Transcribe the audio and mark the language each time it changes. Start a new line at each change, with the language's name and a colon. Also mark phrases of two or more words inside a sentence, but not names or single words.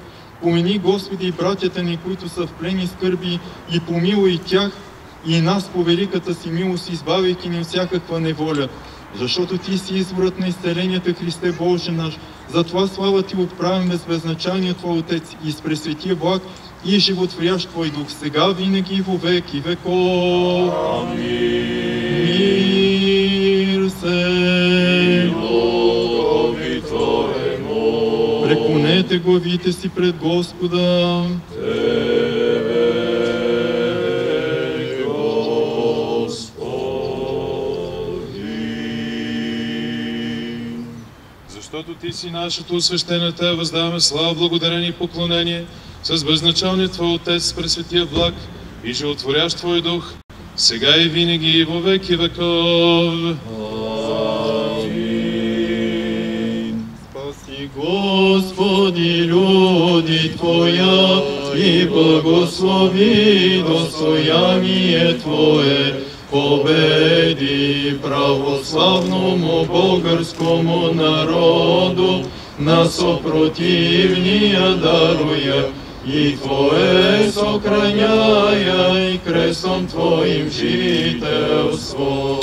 Bulgarian: Помени, Господи, братята ни, които са в плен и скърби, и помилуй тях и нас по великата си милост, избавяйки ни всякаква неволя. Защото Ти си изворът на изцелението, Христе Боже наш. Затова слава Ти отправяме с безначалния Твой Отец и с пресветия благ и животворящ Твой Дух, сега, винаги и во веки веков. Амин. Мир се. Преклонете главите си пред Господа. Защото Ти си нашето освещение, Те въздаваме слава, благодарение и поклонение с безначалния Твой Отец, пресветия благ и животворящ Твой Дух, сега и винаги и во веки веков. Амин.
Church Slavic: Спаси, Господи, люди Твоя и благослови достояние Твое. Победи православному българскому народу, на сопротивния даруя, и Твое сохраняя, и крестом Твоим жителство.